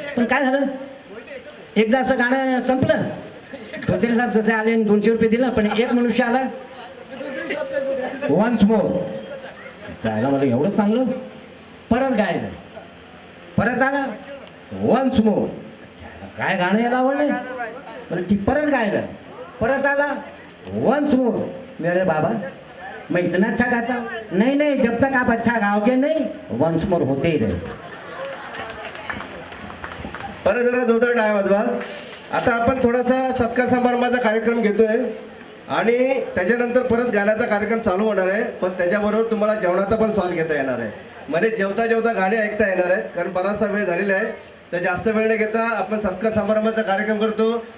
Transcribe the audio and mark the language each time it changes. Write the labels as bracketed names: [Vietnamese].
[Marathi] पण काय झालं, एकदा असं गाणं संपलं, धोत्रे साहेब जसे आले 200 रुपये दिलं, पण एक मनुष्य आला वन्स मोर गायला, मला एवढं चांगलं, परत गायलं, परत आला वन्स मोर, काय गाणं याला आवडलं, मला ती परत गायलं, परत आला वन्स मोर. [Hindi] मेरे बाबा मैं इतना अच्छा गाता हूँ, नहीं नहीं जब तक आप अच्छा गाओगे नहीं वन्स मोर होते ही रहे. [Marathi] परत जरा जोरदार टाळ्या वाजवा. आता आपण थोडासा सत्कार समारंभाचा कार्यक्रम घेतोय आणि त्याच्यानंतर परत गाण्याचा कार्यक्रम चालू होणार आहे, पण त्याच्याबरोबर तुम्हाला जेवणाचा पण स्वाद घेता येणार आहे. म्हणजे जेवता जेवता गाणे ऐकता येणार आहेत, कारण बराचसा वेळ झालेला आहे. तर जास्त वेळ न घेता आपण सत्कार समारंभाचा कार्यक्रम करतो.